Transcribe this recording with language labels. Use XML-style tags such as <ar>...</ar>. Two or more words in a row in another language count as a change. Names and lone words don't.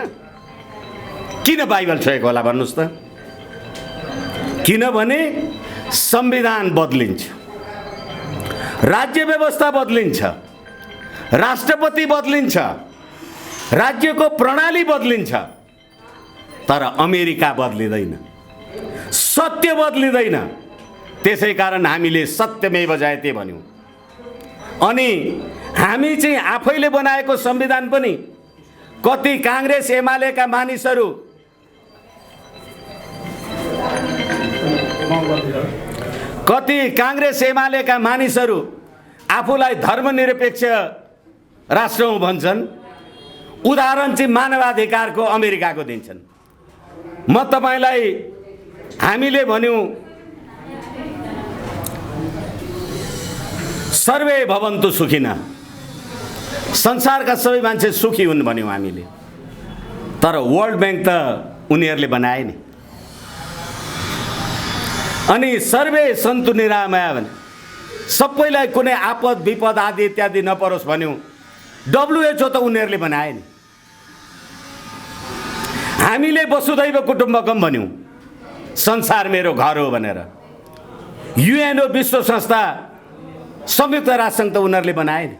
<ne>किन बाइबल छोएको होला भन्नुस् त? किनभने संविधान बदलिन्छ, राज्य व्यवस्था बदलिन्छ, राष्ट्रपति बदलिन्छ, राज्यको प्रणाली बदलिन्छ, तर अमेरिका बदलिँदैन, सत्य बदलिँदैन। त्यसैकारण हामीले</ne> <sa>सत्यमेव जयते</sa> <ne>भन्यौं। अनि हामी चाहिँ आफैले बनाएको संविधान पनि कति कांग्रेस एमालेका मानिसहरू, आफूलाई धर्मनिरपेक्ष राष्ट्र हो भन्छन्। उदाहरण चाहिँ मानवाधिकारको अमेरिकाको दिन्छन्। म तपाईलाई हामीले भन्यौं</ne> <sa>सर्वे भवन्तु सुखिनः,</sa> <ne>संसारका सबै मान्छे सुखी हुन् भन्यौं हामीले। तर वर्ल्ड बैंक त उनीहरूले बनाए नि। अनि</ne> <sa>सर्वे सन्तु निरामया</sa> <ne>भने सबैलाई कुनै आपद विपद आदि इत्यादि नपरोस् भन्यौं। WHO त उनीहरूले बनाए नि। हामीले</ne> <sa>वसुधैव कुटुम्बकम</sa> <ne>भन्यौं, संसार मेरो घर हो भनेर। UN विश्व संस्था, संयुक्त राष्ट्रसङ्घ त उनीहरूले बनाए नि।</ne>